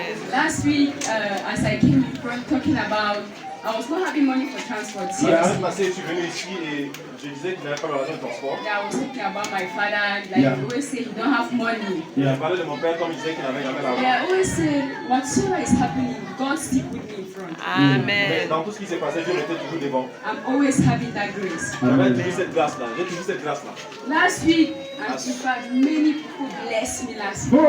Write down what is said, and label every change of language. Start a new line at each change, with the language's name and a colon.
English: Last week, as I came in front talking about, I was not having money for transport.
French: La semaine passée, je suis venu ici et je disais que je n'avais pas l'argent de transport.
English: Yeah, I was talking about my father, like Yeah. he always say he don't have money.
French: Je parlais de mon père comme il disait qu'il n'avait jamais l'argent.
English: Yeah, I always say whatsoever is happening, God stick with me in front.
French: Mais dans tout ce qui s'est passé, Dieu m'était toujours devant.
English: I'm always having that grace.
French: J'avais toujours cette grâce-là. J'ai toujours cette grâce-là.
English: Last week, and in fact, many people blessed me last week.